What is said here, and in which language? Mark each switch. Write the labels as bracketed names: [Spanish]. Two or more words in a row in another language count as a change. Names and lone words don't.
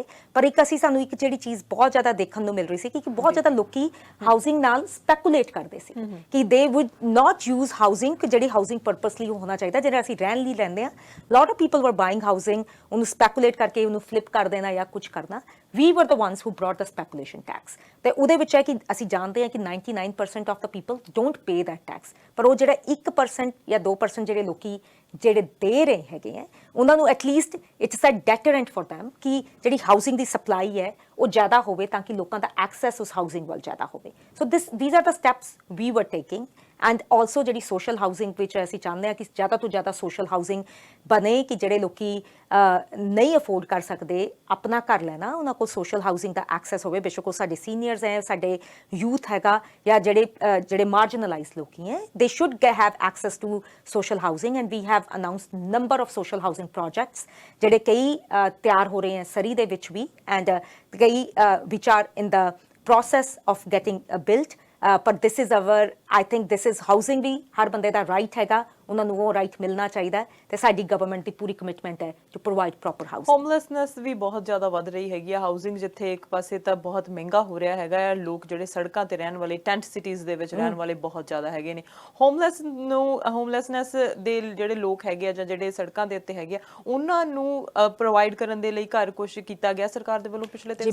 [Punjabi] ਪਰ ਸਾਨੂੰ ਇੱਕ ਜਿਹੜੀ ਚੀਜ਼ ਬਹੁਤ ਜ਼ਿਆਦਾ ਦੇਖਣ ਨੂੰ ਮਿਲ ਰਹੀ ਸੀ ਕਿ ਬਹੁਤ ਜ਼ਿਆਦਾ ਲੋਕੀ ਹਾਊਸਿੰਗ ਨਾਲ ਸਪੈਕੂਲੇਟ ਕਰਦੇ ਸੀ ਕਿ [English] they would not use housing, [Punjabi] ਕਿ ਜਿਹੜੀ [English] housing purposely [Punjabi] ਹੋਣਾ ਚਾਹੀਦਾ, ਜਿਹੜਾ ਅਸੀਂ ਰਹਿਣ ਲਈ ਲੈਂਦੇ ਹਾਂ। [English] Lot of people were buying housing, [Punjabi] ਉਹਨੂੰ ਸਪੈਕੂਲੇਟ ਕਰਕੇ ਉਹਨੂੰ ਫਲਿਪ ਕਰ ਦੇਣਾ ਜਾਂ ਕੁਝ ਕਰਨਾ। [English] We were the ones who brought the speculation tax. [Punjabi] ਤੇ ਉਹਦੇ ਵਿੱਚ ਹੈ ਕਿ ਅਸੀਂ ਜਾਣਦੇ ਹਾਂ ਕਿ [English] 99% of the people don't pay that tax, [Punjabi] ਪਰ ਉਹ ਜਿਹੜਾ 1% ਜਾਂ 2% ਜਿਹੜੇ ਲੋਕੀ ਜਿਹੜੇ ਦੇ ਰਹੇ ਹੈਗੇ ਹੈ ਉਹਨਾਂ ਨੂੰ [English] at least it's a deterrent for them [Punjabi] ਕਿ ਜਿਹੜੀ ਹਾਊਸਿੰਗ ਦੀ ਸਪਲਾਈ ਹੈ ਉਹ ਜ਼ਿਆਦਾ ਹੋਵੇ ਤਾਂ ਕਿ ਲੋਕਾਂ ਦਾ ਐਕਸੈਸ ਉਸ ਹਾਊਸਿੰਗ ਵੱਲ ਜ਼ਿਆਦਾ ਹੋਵੇ ਸੋ [English] these are the steps we were taking and also [Punjabi] ਜਿਹੜੀ [English] social housing [Punjabi] ਵਿੱਚ ਅਸੀਂ ਚਾਹੁੰਦੇ ਹਾਂ ਕਿ ਜ਼ਿਆਦਾ ਤੋਂ ਜ਼ਿਆਦਾ [English] social housing [Punjabi] ਬਣੇ ਕਿ ਜਿਹੜੇ ਲੋਕੀ ਨਹੀਂ ਅਫੋਰਡ ਕਰ ਸਕਦੇ ਆਪਣਾ ਘਰ ਲੈਣਾ ਉਹਨਾਂ ਕੋਲ [English] social housing [Punjabi] ਦਾ ਐਕਸੈਸ ਹੋਵੇ ਬੇਸ਼ੱਕ ਉਹ ਸਾਡੇ ਸੀਨੀਅਰਸ ਹੈ ਸਾਡੇ ਯੂਥ ਹੈਗਾ ਜਾਂ ਜਿਹੜੇ ਮਾਰਜਨਲਾਈਜ਼ ਲੋਕੀ ਹੈ [English] they should have access to social housing and we have announced number of social housing projects [Punjabi] ਜਿਹੜੇ ਕਈ ਤਿਆਰ ਹੋ ਰਹੇ ਹੈ ਸਰੀ ਦੇ ਵਿੱਚ ਵੀ ਐਂਡ ਕਈ [English] which are in the process of getting built but this is our I think this is housing [Punjabi] ਵੀ ਹਰ ਬੰਦੇ ਦਾ ਰਾਈਟ ਹੈਗਾ ਉਹਨਾਂ ਨੂੰ ਉਹ ਰਾਈਟ ਮਿਲਣਾ ਚਾਹੀਦਾ ਤੇ ਸਾਡੀ ਗਵਰਨਮੈਂਟ ਦੀ ਪੂਰੀ ਕਮਿਟਮੈਂਟ ਹੈ [English] to provide proper housing [Punjabi] ਹੋਮਲੈਸਨੈਸ ਵੀ ਬਹੁਤ ਜ਼ਿਆਦਾ ਵੱਧ ਰਹੀ ਹੈਗੀ ਆ ਹਾਊਸਿੰਗ ਜਿੱਥੇ ਇੱਕ ਪਾਸੇ ਤਾਂ ਬਹੁਤ ਮਹਿੰਗਾ ਹੋ ਰਿਹਾ ਹੈਗਾ ਆ ਲੋਕ ਜਿਹੜੇ ਸੜਕਾਂ ਤੇ ਰਹਿਣ ਵਾਲੇ [English] tent cities [Punjabi] ਦੇ ਵਿੱਚ ਰਹਿਣ ਵਾਲੇ ਬਹੁਤ ਜ਼ਿਆਦਾ ਹੈਗੇ ਨੇ ਹੋਮਲੈਸਨੈਸ ਦੇ ਜਿਹੜੇ ਲੋਕ ਹੈਗੇ ਆ ਜਾਂ ਜਿਹੜੇ ਸੜਕਾਂ ਦੇ ਉੱਤੇ ਹੈਗੇ ਆ ਉਹਨਾਂ ਨੂੰ ਪ੍ਰੋਵਾਈਡ ਕਰਨ ਦੇ ਲਈ ਘਰ ਕੁਝ ਕੀਤਾ ਗਿਆ ਸਰਕਾਰ ਦੇ ਵੱਲੋਂ ਪਿਛਲੇ 3 ਸਾਲ